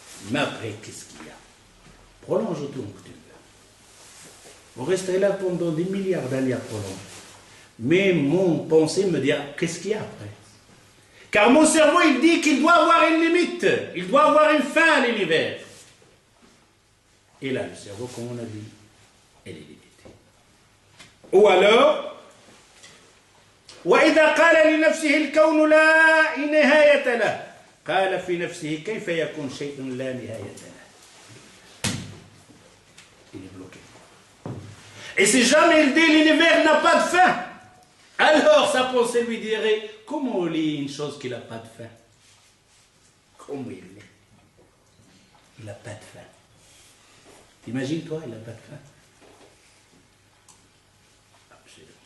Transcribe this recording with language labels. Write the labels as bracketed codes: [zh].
[fr] Mais après, qu'est-ce qu'il y a? Prolonge tout que tu veux. Vous resterez là pendant des milliards d'années à prolonger. Mais mon pensée me dit, qu'est-ce qu'il y a après? Car mon cerveau, il dit qu'il doit avoir une limite. Il doit avoir une fin à l'univers. Et là, le cerveau, comme on a dit, elle est limitée. [ar] Ou alors, وإذا قال لنفسه الكون لا نهاية له قال في نفسه كيف يكون شيء لا نهاية له. [fr] Et si jamais il dit l'univers n'a pas de fin, alors sa pensée lui dirait, comment on lit une chose qui n'a pas de fin? Comment il est? Il n'a pas de fin. Imagine-toi, il n'a pas de fin.